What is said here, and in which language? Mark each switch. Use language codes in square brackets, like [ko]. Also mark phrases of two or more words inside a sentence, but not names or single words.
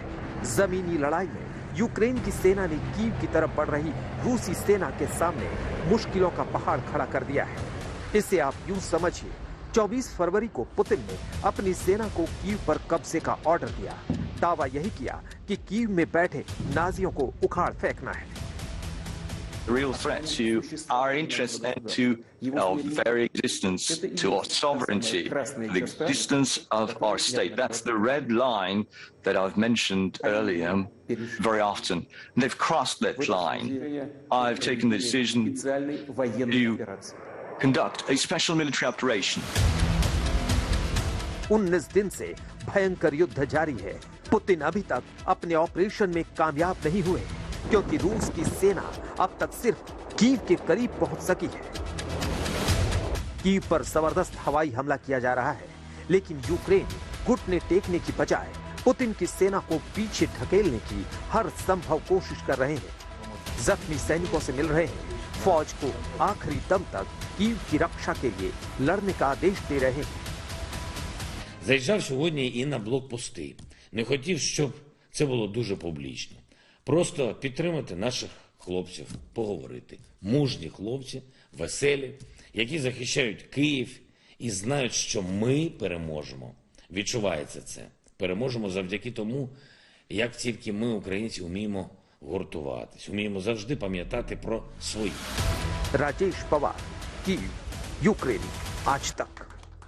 [hi] जमीनी लड़ाई में यूक्रेन की सेना ने कीव की तरफ बढ़ रही रूसी सेना के सामने मुश्किलों का पहाड़ खड़ा कर दिया है। इसे आप यूं समझिए, 24 फरवरी को पुतिन ने अपनी सेना को कीव पर कब्जे का ऑर्डर दिया। दावा यही किया कि कीव में बैठे नाजियों को उखाड़ फेंकना है। [en] Real threat to our interests and to our very existence, to our sovereignty, the existence of our state. That's the red line that I've mentioned earlier very often. And they've crossed that line. I've taken the decision to conduct a special military operation. [hi] 19 दिन से भयंकर युद्ध जारी है। पुतिन अभी तक अपने ऑपरेशन में कामयाब नहीं हुए, क्योंकि रूस की सेना अब तक सिर्फ कीव के करीब पहुंच सकी है। कीव पर जबरदस्त हवाई हमला किया जा रहा है, लेकिन यूक्रेन घुटने टेकने की बजाय पुतिन की सेना को पीछे ढकेलने की हर संभव कोशिश कर रहे हैं। जख्मी सैनिकों से मिल रहे हैं, फौज को आखिरी दम तक कीव की रक्षा के लिए लड़ने का आदेश दे रहे हैं। [uk] Заїжджав сьогодні і на блокпости. Не хотів, щоб це було дуже публічно. Просто підтримати наших хлопців, поговорити. Мужні хлопці, веселі, які захищають Київ і знають, що ми переможемо. Відчувається це. Переможемо завдяки тому, як тільки ми, українці, вміємо гуртуватись, вміємо завжди пам'ятати про своїх. [hi] राजेश पवार, कीव, यूक्रेन आज तक।